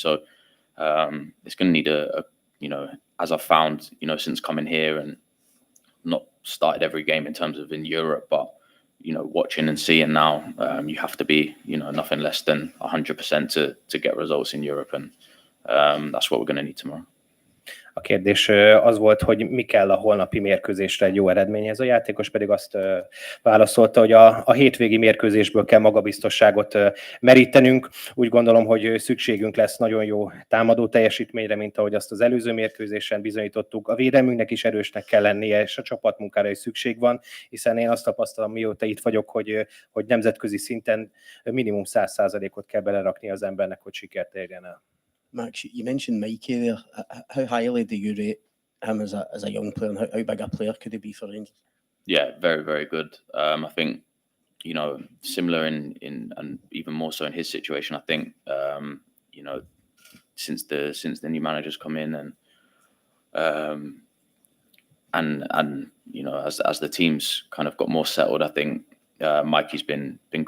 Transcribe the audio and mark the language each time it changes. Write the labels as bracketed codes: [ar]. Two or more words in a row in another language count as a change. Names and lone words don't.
[en] So it's going to need as I've found, since coming here and not started every game in terms of in Europe, but watching and seeing now, you have to be, nothing less than 100% to get results in Europe, and that's what we're going to need tomorrow. [hu] A kérdés az volt, hogy mi kell a holnapi mérkőzésre egy jó eredményhez. A játékos pedig azt válaszolta, hogy a hétvégi mérkőzésből kell magabiztosságot merítenünk. Úgy gondolom, hogy szükségünk lesz nagyon jó támadó teljesítményre, mint ahogy azt az előző mérkőzésen bizonyítottuk. A védelmünknek is erősnek kell lennie, és a csapatmunkára is szükség van, hiszen én azt tapasztalom, mióta itt vagyok, hogy nemzetközi szinten minimum 100%-ot kell belerakni az embernek, hogy sikert érjen el. [en] Max, you mentioned Mikey there. How highly do you rate him as a young player, and how big a player could he be for Rangers? Yeah, very, very good. I think, similar in and even more so in his situation. I think, since the new managers come in and as the team's kind of got more settled, I think Mikey's been great.